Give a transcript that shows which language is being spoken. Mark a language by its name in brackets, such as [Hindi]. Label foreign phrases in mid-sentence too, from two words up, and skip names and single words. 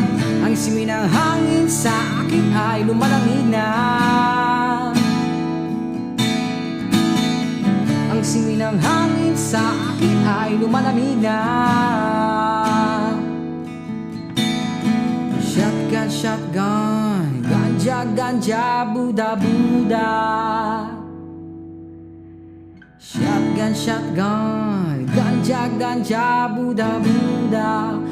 [Filipino] Ang simoy ng hangin sa akin ay lumalamig na. Ang simoy ng hangin sa akin ay lumalamig na. [English] Shotgun, shotgun, ganja, ganja, buda, buda. Shotgun, shotgun, ganja, ganja, buda, buda.